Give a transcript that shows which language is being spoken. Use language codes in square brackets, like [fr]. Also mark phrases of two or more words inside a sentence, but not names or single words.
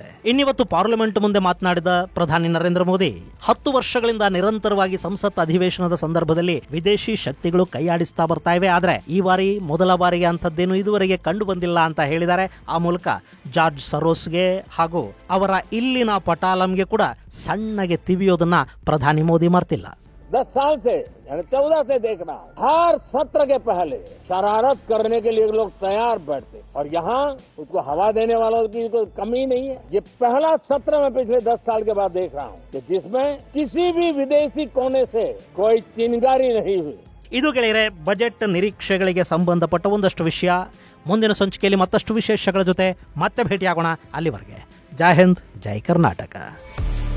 [kn] ಇನ್ನಿವತ್ತು ಪಾರ್ಲಿಮೆಂಟ್ ಮುಂದೆ ಮಾತನಾಡಿದ ಪ್ರಧಾನಿ ನರೇಂದ್ರ ಮೋದಿ 10 ವರ್ಷಗಳಿಂದ ನಿರಂತರವಾಗಿ ಸಂಸತ್ ಅಧಿವೇಶನದ ಸಂದರ್ಭದಲ್ಲಿ ವಿದೇಶಿ ಶಕ್ತಿಗಳು ಕೈಯಾಡಿಸ್ತಾ ಬರ್ತಾ ಇವೆ, ಆದ್ರೆ ಈ ಬಾರಿ ಮೊದಲ ಬಾರಿಗೆ ಅಂಥದ್ದೇನು ಇದುವರೆಗೆ ಕಂಡು ಬಂದಿಲ್ಲ ಅಂತ ಹೇಳಿದ್ದಾರೆ. ಆ ಮೂಲಕ ಜಾರ್ಜ್ ಸರೋಸ್ಗೆ ಹಾಗೂ ಅವರ ಇಲ್ಲಿನ ಪಟಾಲಂಗೆ ಕೂಡ ಸಣ್ಣಗೆ ತಿವಿಯೋದನ್ನ ಪ್ರಧಾನಿ ಮೋದಿ ಮರ್ತಿಲ್ಲ. [hi] 10 साल से यानी 14 से देख रहा हूँ, हर सत्र के पहले शरारत करने के लिए लोग तैयार बैठते और यहाँ उसको हवा देने वालों की कोई कमी नहीं है. ये पहला सत्र में पिछले 10 साल के बाद देख रहा हूँ कि जिसमें किसी भी विदेशी कोने से कोई चिंगारी नहीं हुई. [kn] ಇದು ಗೆಳೆಯರೆ ಬಜೆಟ್ ನಿರೀಕ್ಷೆಗಳಿಗೆ ಸಂಬಂಧಪಟ್ಟ ಒಂದಷ್ಟು ವಿಷಯ. ಮುಂದಿನ ಸಂಚಿಕೆಯಲ್ಲಿ ಮತ್ತಷ್ಟು ವಿಶೇಷಗಳ ಜೊತೆ ಮತ್ತೆ ಭೇಟಿಯಾಗೋಣ. ಅಲ್ಲಿವರೆಗೆ ಜೈ ಹಿಂದ್, ಜೈ ಕರ್ನಾಟಕ.